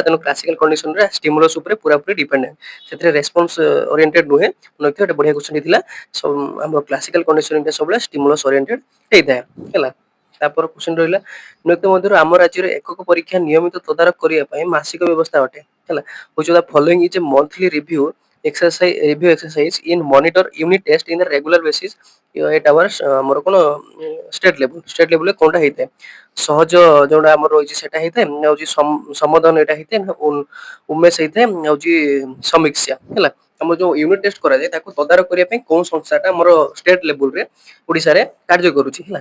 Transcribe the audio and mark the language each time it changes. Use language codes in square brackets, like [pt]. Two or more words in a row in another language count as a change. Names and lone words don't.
[or] ତେଣୁ [en] classical conditionre stimulus [or] ଉପରେ ପୁରାପୁରି ଡିପେଣ୍ଡେଣ୍ଟ, ସେଥିରେ [en] response oriented [or] ନୁହେଁ। ନୋକିଓ ଗୋଟେ ବଢିଆ କ୍ୱେଶ୍ଚନ ଥିଲା, ଆମର [en] classical conditioningta [or] ସବୁବେଳେ [en] stimulus oriented [or] ହେଇଥାଏ ହେଲା। ତାପରେ କ୍ୱେଶ୍ଚନ ରହିଲା, ନିମ୍ନଲିଖିତ ମଧ୍ୟରୁ ଆମ ରାଜ୍ୟରେ ଏକକ ପରୀକ୍ଷା ନିୟମିତ ତଦାରଖ କରିବା ପାଇଁ ମାସିକ ବ୍ୟବସ୍ଥା ଅଟେ ହେଲା। [en] which of the following is a monthly review exercise in monitor unit test in the regular basis at our [or] ଆମର କଣ [en] state levelre [or] କୋଉଟା ହେଇଥାଏ, ସହଜ ଯୋଉଟା ଆମର ରହିଛି ସେଟା ହେଇଥାଏ, ହଉଛି ସମଧନ ଏଟା ହେଇଥାଏ, ଉମେଶ ହେଇଥାଏ, ହଉଛି ସମୀକ୍ଷା ହେଲା। ଆମର ଯୋଉ [en] unit test [or] କରାଯାଏ ତାକୁ ତଦାରଖ କରିବା ପାଇଁ କୋଉ ସଂସ୍ଥାଟା ଆମର [en] state levelre [or] ଓଡିଶାରେ କାର୍ଯ୍ୟ କରୁଛି ହେଲା।